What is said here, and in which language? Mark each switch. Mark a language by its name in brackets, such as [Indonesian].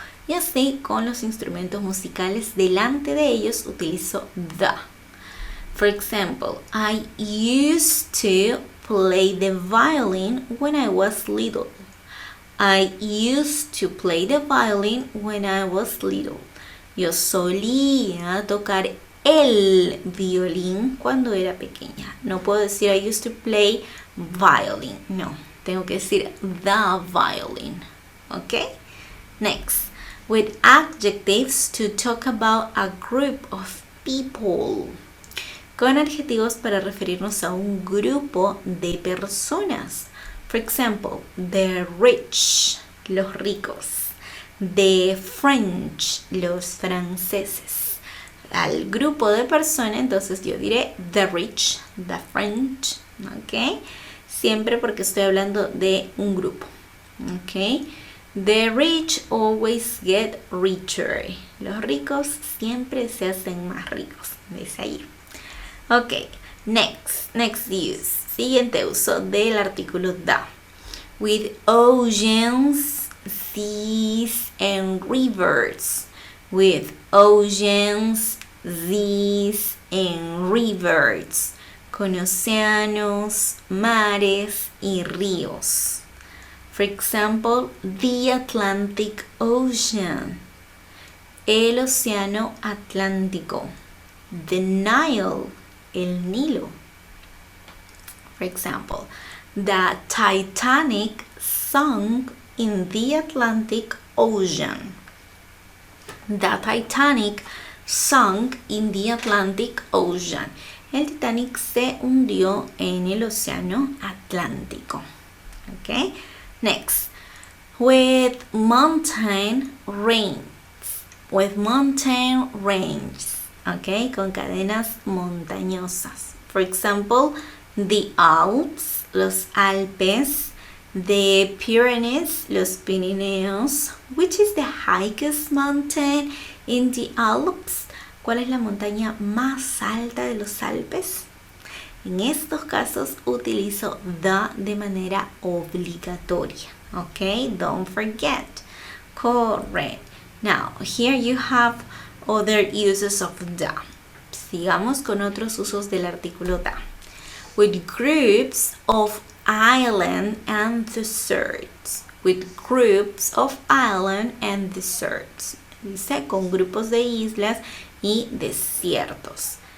[Spanish] Y así con los instrumentos musicales delante de ellos utilizo the. [English] For example, I used to play the violin when I was little. I used to play the violin when I was little. [Spanish] Yo solía tocar el violín cuando era pequeña. No puedo decir [English] I used to play violin. [Spanish] No, tengo que decir the violin. [English] ¿Ok? Next. With adjectives to talk about a group of people. [Spanish] Con adjetivos para referirnos a un grupo de personas. [English] For example, the rich, [Spanish] los ricos. [English] The French, [Spanish] los franceses. Al grupo de personas, entonces yo diré the rich, the French, ¿ok? Siempre porque estoy hablando de un grupo, ¿ok? [English] The rich always get richer. [Spanish] Los ricos siempre se hacen más ricos. Dice ahí. [English] Ok, next use. [Spanish] Siguiente uso del artículo the. [English] With oceans, seas, and rivers. With oceans, seas, and rivers. [Spanish] Con océanos, mares y ríos. [English] For example, the Atlantic Ocean. [Spanish] El océano Atlántico. The Nile. El Nilo. [English] For example, the Titanic sunk in the Atlantic Ocean. The Titanic sunk in the Atlantic Ocean. El Titanic se hundió en el océano Atlántico. Okay? Next, with mountain range. With mountain range. [Spanish] Okay, con cadenas montañosas. [English] For example, the Alps, [Spanish] los Alpes, [English] the Pyrenees, [Spanish] los Pirineos. [English] Which is the highest mountain in the Alps? [Spanish] ¿Cuál es la montaña más alta de los Alpes? En estos casos utilizo the de manera obligatoria. [English] Okay, don't forget. Correct. Now, here you have other uses of the. [Spanish] Sigamos con otros usos del artículo the. [English] With groups of island and deserts. With groups of island and deserts. [Spanish] Dice con grupos de islas y desiertos.